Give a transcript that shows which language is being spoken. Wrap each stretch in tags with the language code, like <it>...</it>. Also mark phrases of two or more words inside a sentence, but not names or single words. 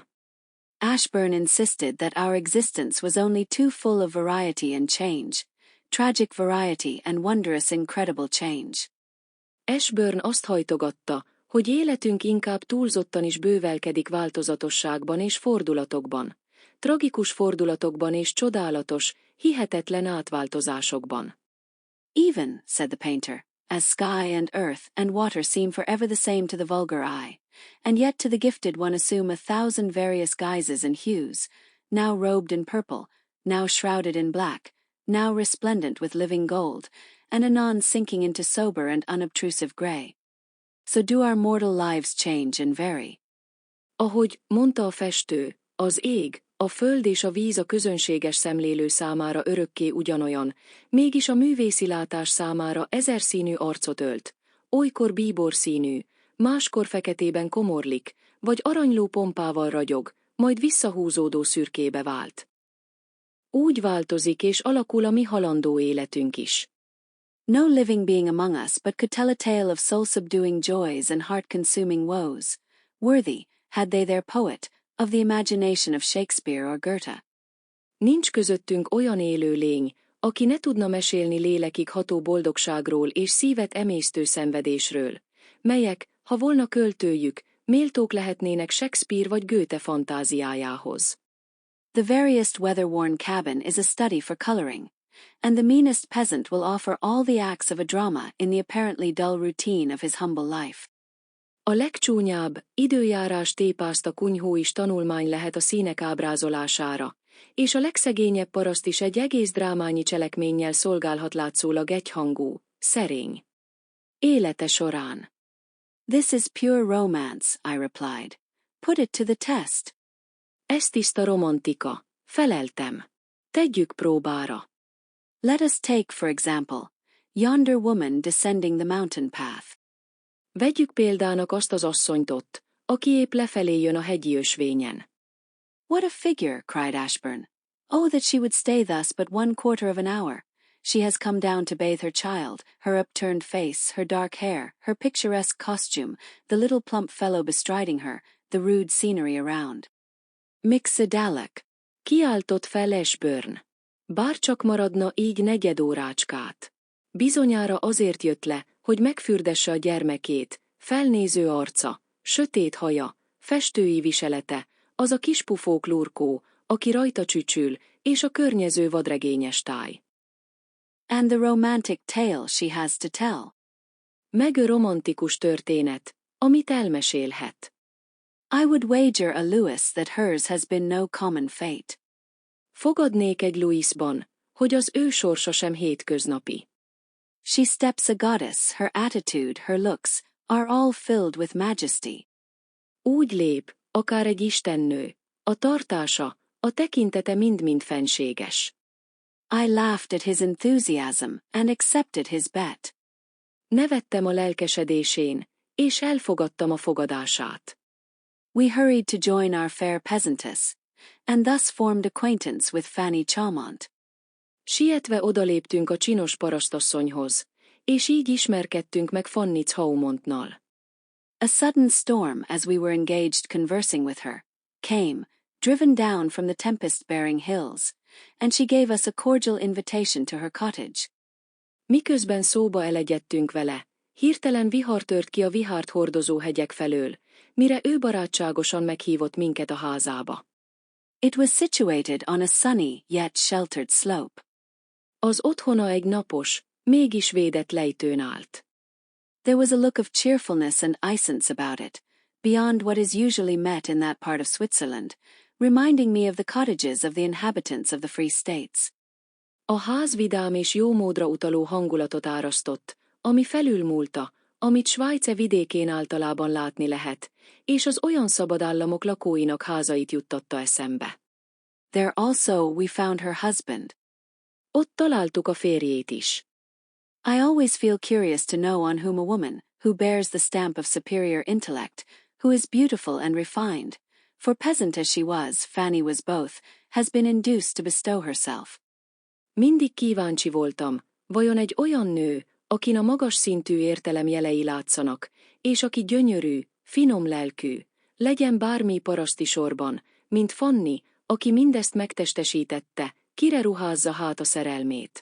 <en>Ashburn insisted that our existence was only too full of variety and change, tragic variety and wondrous incredible change.</en> <hu>Ashburn azt hajtogatta, hogy életünk inkább túlzottan is bővelkedik változatosságban és fordulatokban, tragikus fordulatokban és csodálatos, hihetetlen átváltozásokban.</hu> <en>Even, said the painter, as sky and earth and water seem forever the same to the vulgar eye, and yet to the gifted one assume a thousand various guises and hues, now robed in purple, now shrouded in black, now resplendent with living gold, and anon sinking into sober and unobtrusive grey. So do our mortal lives change and vary.</en> <hu>Ahogy mondta a festő, az ég, a föld és a víz a közönséges szemlélő számára örökké ugyanolyan, mégis a művészi látás számára ezerszínű arcot ölt, olykor bíborszínű, máskor feketében komorlik, vagy aranyló pompával ragyog, majd visszahúzódó szürkébe vált. Úgy változik és alakul a mi halandó életünk is.</hu> <en>No living being among us but could tell a tale of soul-subduing joys and heart-consuming woes, worthy, had they their poet, of the imagination of Shakespeare or Goethe.</en> <hu>Nincs közöttünk olyan élő lény, aki ne tudna mesélni lélekig ható boldogságról és szívet emésztő szenvedésről, melyek, ha volna költőjük, méltók lehetnének Shakespeare vagy Goethe fantáziájához.</hu> <en>The veriest weather-worn cabin is a study for coloring, and the meanest peasant will offer all the acts of a drama in the apparently dull routine of his humble life.</en> <hu>A legcsúnyább, időjárás tépázta kunyhó is tanulmány lehet a színek ábrázolására, és a legszegényebb paraszt is egy egész drámányi cselekménnyel szolgálhat látszólag egyhangú, szerény élete során.</hu> <en>This is pure romance, I replied. Put it to the test.</en> <hu>Ez tiszta romantika, feleltem. Tegyük próbára.</hu> <en>Let us take, for example, yonder woman descending the mountain path.</en> <hu>Vegyük példának azt az asszonyt ott, aki épp lefelé jön a hegyi ösvényen.</hu> <en>What a figure, cried Ashburn. Oh, that she would stay thus but 1/4 of an hour. She has come down to bathe her child, her upturned face, her dark hair, her picturesque costume, the little plump fellow bestriding her, the rude scenery around.</en> <hu>Mixedalek. Kiáltott fel Ashburn. Bárcsak maradna így negyed órácskát. Bizonyára azért jött le, hogy megfürdesse a gyermekét, felnéző arca, sötét haja, festői viselete, az a kis pufók lurkó, aki rajta csücsül, és a környező vadregényes táj.</hu> <en>And the romantic tale she has to tell.</en> <hu>Meg a romantikus történet, amit elmesélhet.</hu> <en>I would wager a Louis that hers has been no common fate.</en> <hu>Fogadnék egy Louisban, hogy az ő sorsa sem hétköznapi.</hu> <en>She steps a goddess, her attitude, her looks, are all filled with majesty.</en> <hu>Úgy lép, akár egy istennő, a tartása, a tekintete mind-mind fenséges.</hu> <en>I laughed at his enthusiasm and accepted his bet.</en> <hu>Nevettem a lelkesedésén, és elfogadtam a fogadását.</hu> <en>We hurried to join our fair peasantess, and thus formed acquaintance with Fanny Chalmont.</en> <hu>Sietve odaléptünk a csinos parasztasszonyhoz, és így ismerkedtünk meg Fanny Chaumontnal.</hu> <en>A sudden storm, as we were engaged conversing with her, came, driven down from the tempest-bearing hills, and she gave us a cordial invitation to her cottage.</en> <hu>Miközben szóba elegyedtünk vele, hirtelen vihar tört ki a vihárt hordozó hegyek felől, mire ő barátságosan meghívott minket a házába.</hu> <en>It was situated on a sunny yet sheltered slope.</en> <hu>Az otthona egy napos, mégis védett lejtőn állt.</hu> <en>There was a look of cheerfulness and essence about it, beyond what is usually met in that part of Switzerland, reminding me of the cottages of the inhabitants of the Free States.</en> <hu>A ház vidám és jó módra utaló hangulatot árasztott, ami felülmúlta, amit Svájce vidékén általában látni lehet, és az olyan szabadállamok lakóinak házait juttatta eszembe.</hu> <en>There also we found her husband.</en> <hu>Ott találtuk a férjét is.</hu> <en>I always feel curious to know on whom a woman, who bears the stamp of superior intellect, who is beautiful and refined, for peasant as she was, Fanny was both, has been induced to bestow herself.</en> <hu>Mindig kíváncsi voltam, vajon egy olyan nő, akin a magas szintű értelem jelei látszanak, és aki gyönyörű, finom lelkű, legyen bármi paraszti sorban, mint Fanny, aki mindezt megtestesítette, kire ruházza hát a szerelmét.</hu>